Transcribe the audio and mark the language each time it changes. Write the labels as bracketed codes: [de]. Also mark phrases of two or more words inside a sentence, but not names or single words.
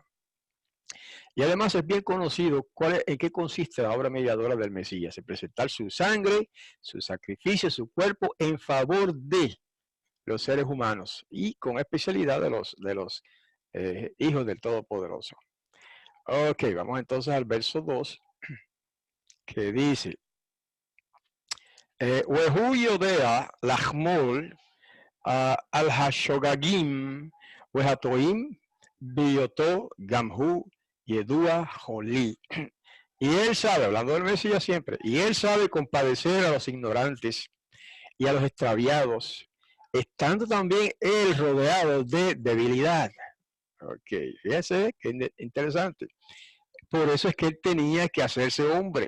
[es] Y además es bien conocido en qué consiste la obra mediadora del Mesías, en presentar su sangre, su sacrificio, su cuerpo en favor de los seres humanos y con especialidad de los hijos del Todopoderoso. Ok, vamos entonces al verso 2 que dice, [he] והוא יודע לחמול על השוגגים והתועים באשר גם הוא ידוע חולי. [es] Y él sabe, hablando del Mesías siempre, y él sabe compadecer a los ignorantes y a los extraviados, estando también él rodeado de debilidad. Ok, fíjense que interesante. Por eso es que él tenía que hacerse hombre.